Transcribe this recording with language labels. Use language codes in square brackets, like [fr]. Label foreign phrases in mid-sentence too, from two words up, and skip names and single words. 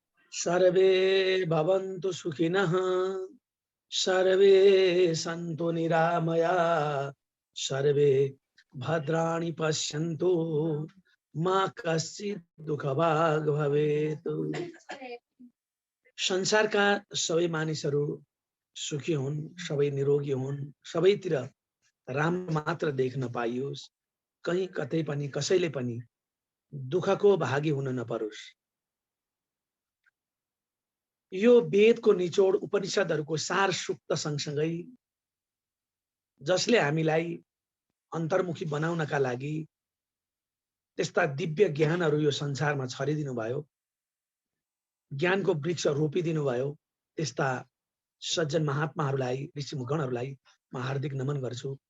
[sa] सर्वे भवन्तु सुखिनः सर्वे सन्तु निरामया सर्वे भद्राणि पश्यन्तु मा कश्चित् दुःखभाग् भवेत्। [ne] संसारका सबै मानिसहरू सुखी हुन्, सबै निरोगी हुन्, सबैतिर राम्रो मात्र देख्न पाइयोस्, कहीँ कतै पनि कसैले पनि दुःखको भागी हुन नपरोस्। यो वेदको निचोड उपनिषदहरूको सार सुक्त सँगसँगै जसले हामीलाई अन्तर्मुखी बनाउनका लागि त्यस्ता दिव्य ज्ञानहरू यो संसारमा छरिदिनु भयो, ज्ञानको वृक्ष रोपिदिनु भयो, त्यस्ता सज्जन महात्माहरूलाई, ऋषिमुगणहरूलाई म हार्दिक नमन गर्छु।